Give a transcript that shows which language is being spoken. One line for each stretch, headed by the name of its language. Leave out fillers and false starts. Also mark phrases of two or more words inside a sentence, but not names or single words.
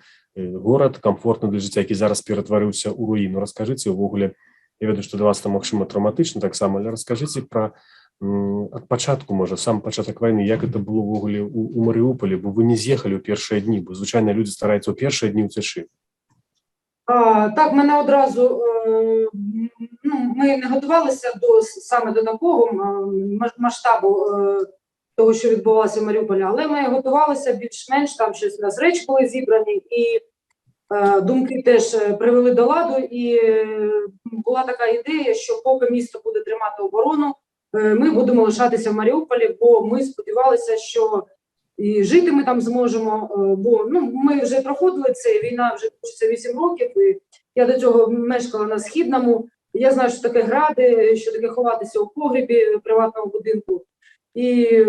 Belarusian: Горад комфортны для жыцця, які зараз ператварыўся ў руіну. Раскажыце увогуле, я ведаю, што для вас там магчыма траўматычна таксама, але раскажыце пра ад пачатку, можа, сам пачатак вайны, як гэта было ўвогуле у Марыуполі, бо вы не з'ехалі ў першыя дні, бо звычайна людзі стараюцца ў першыя дні ўцячы.
Ukrainian: Так, мене одразу, ми не готувалися саме до такого масштабу того, що відбувалося в Маріуполі, але ми готувалися більш-менш, там щось у нас речі були зібрані, і думки теж привели до ладу, і була така ідея, що поки місто буде тримати оборону, ми будемо лишатися в Маріуполі, бо ми сподівалися, що і жити ми там зможемо, бо ми вже проходили це, війна вже точиться 8 років, і я до цього мешкала на Східному, я знаю, що таке гради, що таке ховатися у погребі приватного будинку, і